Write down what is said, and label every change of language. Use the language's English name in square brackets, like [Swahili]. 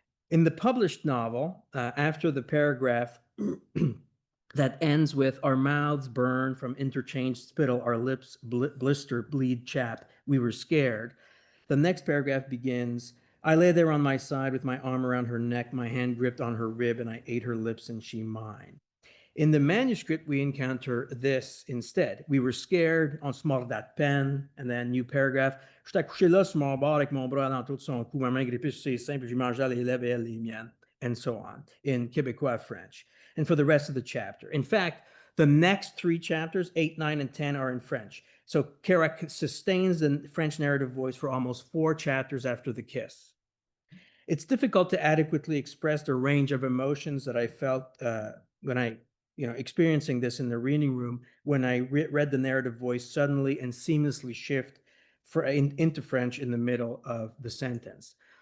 [English] In the published novel, after the paragraph that ends with "our mouths burn from interchanged spittle, our lips blister, bleed, chap, we were scared," the next paragraph begins, "I lay there on my side with my arm around her neck, my hand gripped on her rib, and I ate her lips and she mine." In the manuscript, we encounter this instead. "We were scared, [French] on se mordait de peine," [English] and then new paragraph, [French] "J'étais couché là sur mon bord avec mon bras dans tout son cou, ma main grippée sur ses seins, puis je mangeais les lèvres et elle les miennes," [English] and so on, in Québécois French. And for the rest of the chapter. In fact, the next 3 chapters, 8, 9, and 10, are in French. So Kerouac sustains the French narrative voice for almost 4 chapters after the kiss. It's difficult to adequately express the range of emotions that I felt when I experiencing this in the reading room when I read the narrative voice suddenly and seamlessly shift into French in the middle of the sentence.